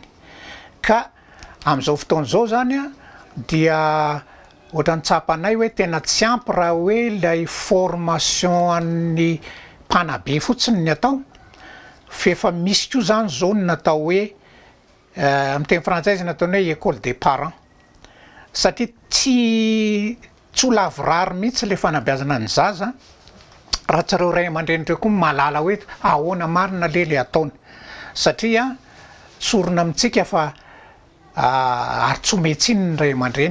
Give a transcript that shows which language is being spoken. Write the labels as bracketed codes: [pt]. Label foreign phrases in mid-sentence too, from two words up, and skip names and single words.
[mg] Ka amin'izao fotoan'izao zany dia ohatran'ny tsapanay hoe tena tsy ampy raha hoe ilay formation an'ny mpanabe fotsiny ny atao. Fefa misy koa zany zao ny natao hoe amin'ny teny frantsay nataony hoe [fr] école des parents. [mg] Satria tsy ho lavorary mihitsy ilay fanabeazana ny zaza raha tsy ireo ray aman-dreny ireo koa mahalala hoe ahoana marina le ataony. Satria tsorona amintsika fa ary tsy hometsiny ny ray aman-dreny.